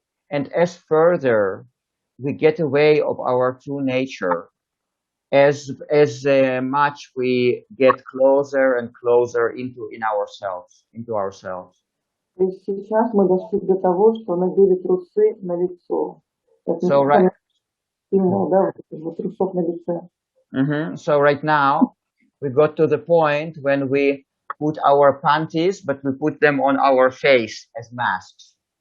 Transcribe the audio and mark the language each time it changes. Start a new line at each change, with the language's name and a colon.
English: And as further we get away of our true nature, as much we get closer and closer into ourselves.
Russian: То есть сейчас мы дошли до того, что надели трусы на лицо.
English: So right,
Russian: да, вот трусов на лице.
English: So right now we got to the point when we put our panties, but we put them on our face as masks.